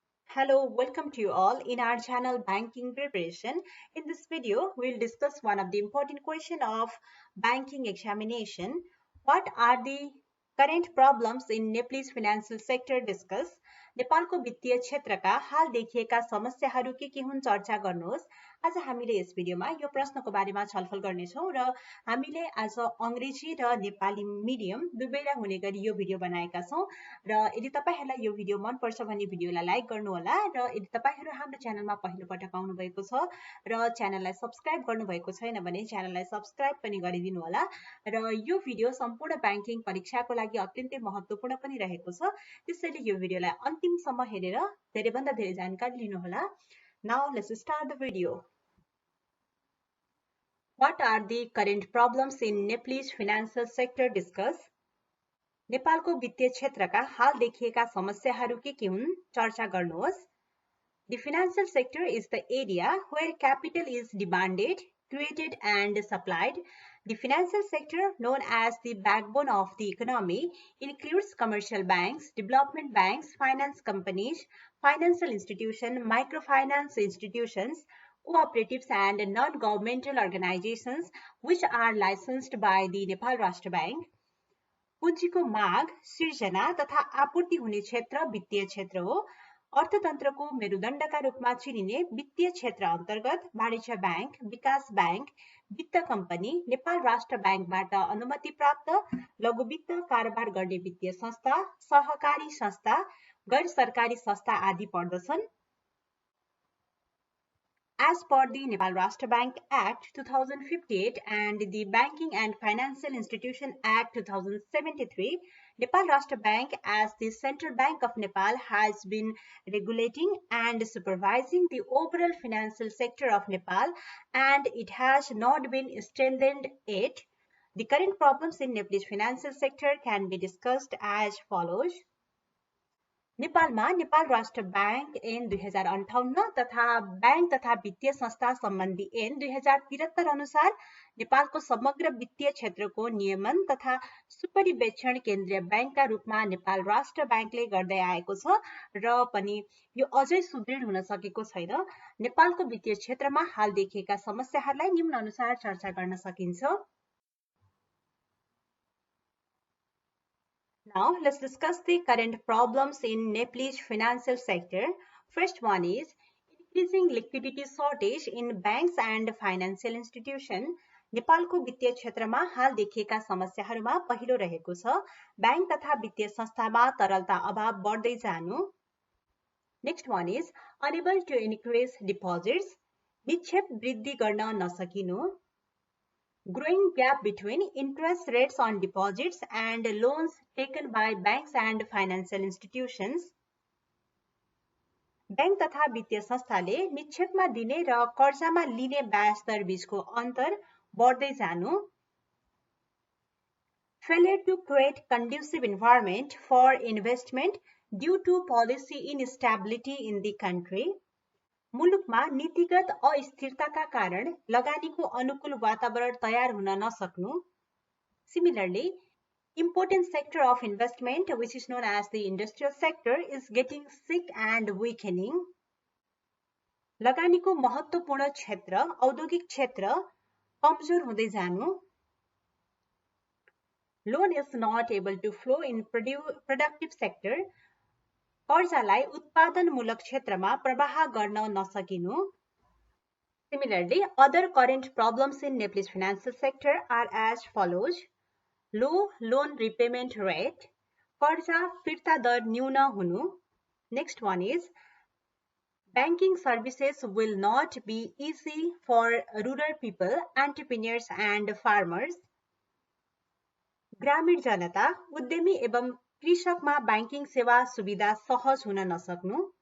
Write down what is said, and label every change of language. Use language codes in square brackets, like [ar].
[en] Hello, welcome to you all in our channel Banking Preparation. In this video, we'll discuss one of the important question of banking examination. What are the current problems in Nepal's financial sector discuss? [ne] नेपालको वित्तीय क्षेत्रका हाल देखिएका समस्याहरू के हुन् चर्चा गर्नुहोस्। आज हामीले यस भिडियोमा यो प्रश्नको बारेमा छलफल गर्नेछौँ र हामीले आज अंग्रेजी र नेपाली मिडियम दुवैलाई हुने गरी यो भिडियो बनाएका छौँ र यदि तपाईहरुलाई यो भिडियो मन पर्छ भने भिडियोलाई लाइक गर्नुहोला र यदि तपाईहरु हाम्रो च्यानलमा पहिलो पटक आउनु भएको छ र च्यानललाई सब्स्क्राइब गर्नु भएको छैन भने च्यानललाई सब्स्क्राइब पनि गरिदिनु होला र यो भिडियो सम्पूर्ण बैंकिङ परीक्षाको लागि अत्यन्तै महत्त्वपूर्ण पनि रहेको छ त्यसैले यो भिडियोलाई अन्तिमसम्म हेरेर धेरैभन्दा धेरै जानकारी लिनु होला [en] Now let's start the video. What are the current problems in Nepal's financial sector discuss? [ne] नेपालको वित्तीय क्षेत्रका हाल देखिएका समस्याहरू के हुन् चर्चा गर्नुहोस्। [en] The financial sector is the area where capital is demanded, created and supplied. The financial sector, known as the backbone of the economy, includes commercial banks, development banks, finance companies, financial institutions, microfinance institutions, cooperatives and non-governmental organizations which are licensed by the Nepal Rashtra Bank. [ne] पुँजीको माग, सृजना तथा आपूर्ति हुने क्षेत्र वित्तीय क्षेत्र हो। अर्थतन्त्रको मेरुदण्डका रूपमा चिनिने वित्तीय क्षेत्र अन्तर्गत वाणिज्य बैंक, विकास बैंक, वित्त कम्पनी, नेपाल राष्ट्र बैंकबाट अनुमति प्राप्त लघु वित्त कारोबार गर्ने वित्तीय संस्था, सहकारी संस्था, गैर सरकारी संस्था आदि पर्दछन्। [en] As per the Nepal Rashtra Bank Act 2058 and the Banking and Financial Institution Act 2073, Nepal Rashtra Bank as the Central Bank of Nepal has been regulating and supervising the overall financial sector of Nepal and it has not been strengthened yet. The current problems in Nepal's financial sector can be discussed as follows. [ne] नेपालमा नेपाल राष्ट्र bank ऐन 2058 तथा bank तथा वित्तीय संस्था सम्बन्धी ऐन 2073 अनुसार नेपालको समग्र वित्तीय क्षेत्रको नियमन तथा सुपरिवेक्षण केन्द्रीय बैंकका रूपमा नेपाल राष्ट्र बैंकले गर्दै आएको छ र पनि यो अझै सुदृढ हुन सकेको छैन। नेपालको वित्तीय क्षेत्रमा हाल देखिएका समस्याहरूलाई निम्न अनुसार चर्चा गर्न सकिन्छ। [en] Now let's discuss the current problems in Nepal's financial sector. First one is increasing liquidity shortage in banks and financial institutions. [ne] नेपालको वित्तीय क्षेत्रमा हाल देखिएका समस्याहरूमा पहिलो रहेको छ बैंक तथा वित्तीय संस्थामा तरलता अभाव बढ्दै जानु। [en] Next one is unable to increase deposits. [ne] निक्षेप वृद्धि गर्न नसकिनु। [en] Growing gap between interest rates on deposits and loans taken by banks and financial institutions. [ne] Bank तथा वित्तीय संस्थाले निक्षेपमा दिने र कर्जामा लिने ब्याज दर बीचको अन्तर बढ्दै जानु। [en] Failure to create conducive environment for investment due to policy instability in the country. [ne] मुलुकमा नीतिगत अस्थिरताका कारण लगानीको अनुकूल वातावरण तयार हुन नसक्नु। [en] Similarly, important sector of investment which is known as the industrial sector is getting sick and weakening. [ne] लगानीको महत्त्वपूर्ण क्षेत्र औद्योगिक क्षेत्र कमजोर हुँदै जानु। [en] Loan is not able to flow in productive sector. [ne] कर्जालाई उत्पादनमूलक क्षेत्रमा प्रवाह गर्न नसकिनु। [en] Similarly, other current problems in Nepal's financial sector are as follows. Low loan repayment rate, [ne] कर्जा फिर्ता दर न्यून हुनु. [en] Next one is banking services will not be easy for rural people, entrepreneurs and farmers. [ne] ग्रामीण जनता, उद्यमी एवं कृषकमा बैंकिङ सेवा सुविधा सहज हुन नसक्नु।